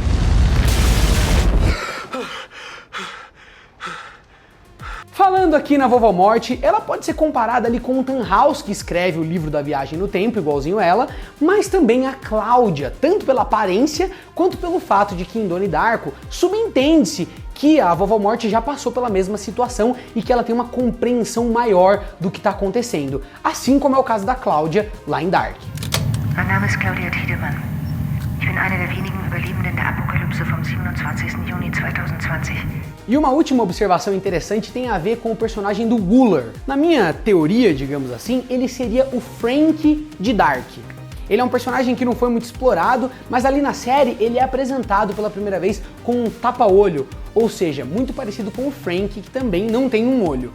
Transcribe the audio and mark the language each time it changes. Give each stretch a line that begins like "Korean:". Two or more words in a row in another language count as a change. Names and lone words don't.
Portuguese: Falando aqui na Vovó Morte, ela pode ser comparada ali com o Tannhaus, que escreve o livro da Viagem no Tempo, igualzinho ela, mas também a Cláudia, tanto pela aparência quanto pelo fato de que em Donnie Darko subentende-se que a Vovó Morte já passou pela mesma situação e que ela tem uma compreensão maior do que está acontecendo, assim como é o caso da Cláudia lá em Dark.
German: Mein Name ist Claudia Tiedemann. Ich bin eine der wenigen Überlebenden der Apokalypse vom 27. Juni 2020.
Portuguese: E uma última observação interessante tem a ver com o personagem do Wooler. Na minha teoria, digamos assim, ele seria o Frank de Dark. Ele é um personagem que não foi muito explorado, mas ali na série ele é apresentado pela primeira vez com um tapa-olho, ou seja, muito parecido com o Frank, que também não tem um olho.